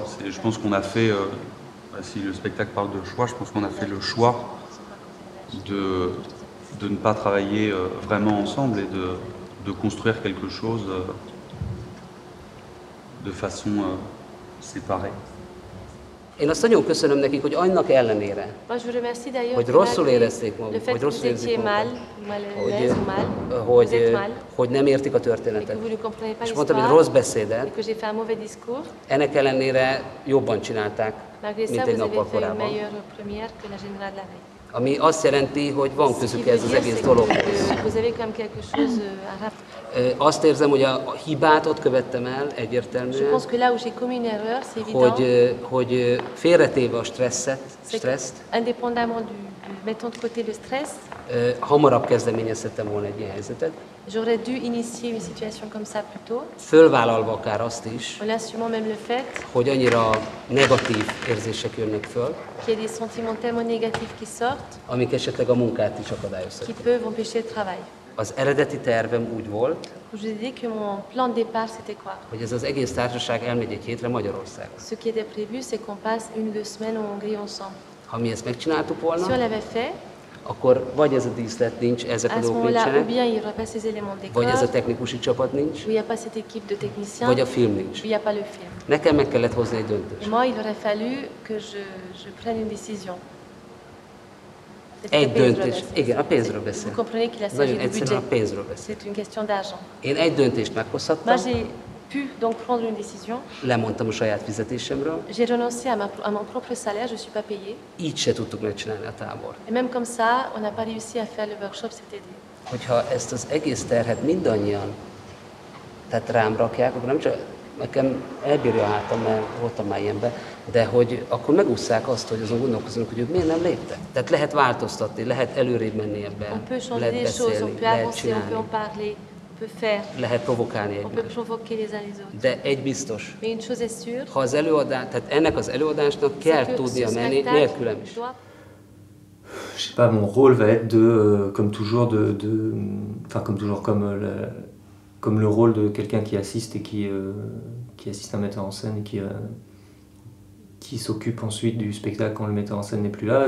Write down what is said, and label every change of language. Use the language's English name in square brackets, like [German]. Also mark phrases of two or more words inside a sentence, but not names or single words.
[French] Je pense qu'on a fait... si le spectacle parle de choix, je pense qu'on a fait le choix de ne pas travailler vraiment ensemble et de construire quelque chose de façon séparée. [Hungarian] Én azt nagyon köszönöm nekik, hogy annak ellenére, hogy rosszul érezték magukat, hogy rosszul érzik magukat, hogy nem értik a történetet. És mondtam, hogy rossz beszédet, ennek ellenére jobban csinálták, mint egy nappal korábban. Ami azt jelenti, hogy van közük ez az egész dologhoz. Azt érzem, hogy a hibát ott követtem el egyértelműen, hogy félretéve a stresszt, hamarabb kezdeményezhettem volna egy ilyen helyzetet. [French] J'aurais dû initier une situation comme ça plus tôt. [Hungarian] Fölvállalva akár azt is, [French] En assumant même le fait [Hungarian] hogy annyira negatív érzések jönnek föl, [French] qu'il y a des sentiments tellement négatifs qui sortent, [Hungarian] amik esetleg a munkát is [French] qui [Hungarian] akadályozhatják. [French] peuvent empêcher le travail. [Hungarian] Az eredeti tervem úgy volt, [French] Je vous ai dit que mon plan de départ c'était quoi? [Hungarian] hogy ez az egész társaság elmegy egy hétre Magyarországra. [French] Ce qui était prévu, c'est qu'on passe 1-2 semaines en Hongrie ensemble. [Hungarian] Ha mi ezt megcsináltuk [French] Si on [Hungarian] volna, [French] l'avait fait, [Hungarian] akkor vagy ez a díszlet nincs, ezek a [French] à ce [Hungarian] dolgok [French] moment-là, ou [Hungarian] nincsenek, [French] bien il n'y aurait pas ces éléments de [Hungarian] vagy ez a [French] décor, [Hungarian] technikusi csapat nincs, [French] ou il n'y a pas cette équipe de techniciens, [Hungarian] vagy a [French] ou [Hungarian] film nincs. [French] il n'y a pas le film. [Hungarian] Nekem meg kellett hozni egy [French] Et [Hungarian] döntést. [French] moi, il aurait fallu que je prenne une décision. [Hungarian] Egy döntés, igen, a pénzről [French] Vous [Hungarian] beszél. [French] comprenez qu'il a [Hungarian] Nagyon [French] s'agit de [Hungarian] egyszerűen a [French] budget. [Hungarian] pénzről beszél. [French] C'est une question d'argent. [Hungarian] Én egy döntést meghozhattam, [French] Moi, j'ai pu donc prendre une décision. [Hungarian] lemondtam a saját fizetésemről, [French] J'ai renoncé à mon propre salaire, je ne suis pas payée. [Hungarian] így se tudtuk megcsinálni a tábor. [French] Et même comme ça, on n'a pas réussi à faire le workshop cet été. [Hungarian] Hogyha ezt az egész terhet mindannyian, tehát rám rakják, akkor nem csak nekem elbírja a hátam, mert voltam már ilyenben, de hogy akkor megúszszák azt, hogy azon gondolkozunk, hogy ők miért nem léptek. Tehát lehet változtatni, lehet előrébb menni ebben, [French] On peut changer [Hungarian] lehet [French] des choses, on [Hungarian] beszélni, [French] peut [Hungarian] lehet [French] avancer, on peut [Hungarian] csinálni, [French] en parler, on peut faire, [Hungarian] lehet provokálni [French] on peut [Hungarian] egymást. [French] provoquer les uns les autres. [Hungarian] De egy biztos, [French] Mais une chose est sûre, [Hungarian] ha az előadás, tehát ennek az előadásnak kell [French] c'est que [Hungarian] tudnia [French] ce [Hungarian] menni [French] spectacle [Hungarian] nélkülem is. [French] doit Je sais pas, mon rôle va être de, comme toujours, enfin comme toujours, comme le rôle de quelqu'un qui assiste et qui assiste un metteur en scène et qui s'occupe ensuite du spectacle quand le metteur en scène n'est plus là.